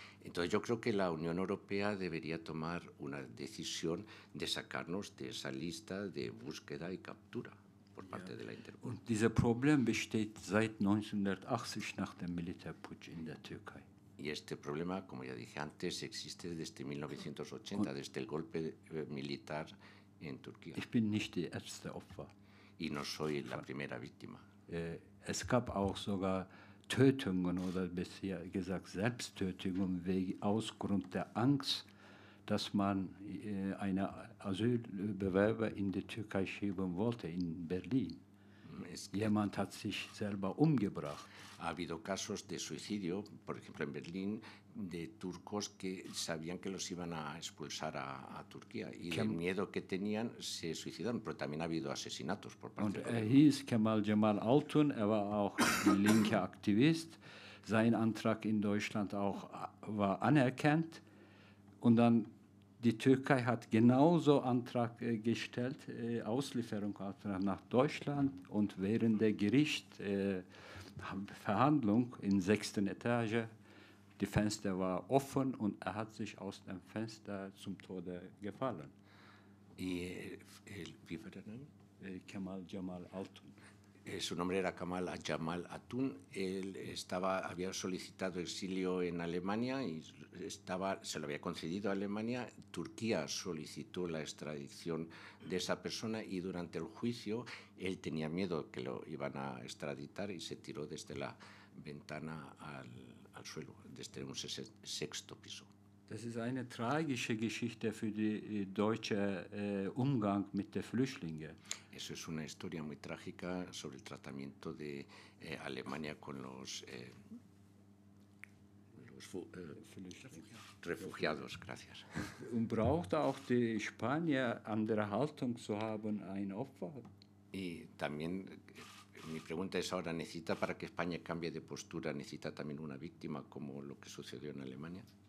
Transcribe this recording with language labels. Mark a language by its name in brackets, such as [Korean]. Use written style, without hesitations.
[Spanish] Entonces yo creo que la Unión Europea debería tomar una decisión de sacarnos de esa lista de búsqueda y captura por parte de la Interpol. [German] Und dieses Problem besteht seit 1980 nach dem Militärputsch in der Türkei. [Spanish] Y este problema, como ya dije antes, existe desde 1980, desde el golpe militar en Turquía. [German] Ich bin nicht die erste Opfer. [Spanish] Y no soy la primera víctima. [German] Es gab auch sogar Tötungen oder besser gesagt Selbsttötungen aus Grund der Angst, dass man einen Asylbewerber in die Türkei schieben wollte, in Berlin. Jemand hat sich selber umgebracht. [Spanish] Ha habido casos de suicidio, por ejemplo en Berlín, de turcos que sabían que los iban a expulsar a Turquía y del miedo que tenían se suicidaron, pero también ha habido asesinatos por parte [German] Und hieß Kemal Cemal Altun, war auch ein linker Aktivist. Sein Antrag in Deutschland auch war anerkannt. Und dann die Türkei hat genauso Antrag gestellt, Auslieferungsantrag nach Deutschland. Und während der Gerichtsverhandlung in 6. Etage, die Fenster war offen und hat sich aus dem Fenster zum Tode gefallen. ¿Y wie war der Name? Kemal Cemal Altun. [Spanish] Su nombre era Kemal Cemal Altun. Él había solicitado exilio en Alemania y se lo había concedido a Alemania. Turquía solicitó la extradición de esa persona y durante el juicio él tenía miedo que lo iban a extraditar y se tiró desde la ventana al suelo, desde un 6. piso. [German] Das ist eine tragische Geschichte für den deutschen Umgang mit den Flüchtlingen. [Spanish] Eso es una historia muy trágica sobre el tratamiento de Alemania con los refugiados. Gracias. [German] Und braucht auch die Spanier andere Haltung zu haben, ein Opfer? [Spanish] Y también mi pregunta es ahora, ¿necesita para que España cambie de postura, necesita también una víctima como lo que sucedió en Alemania?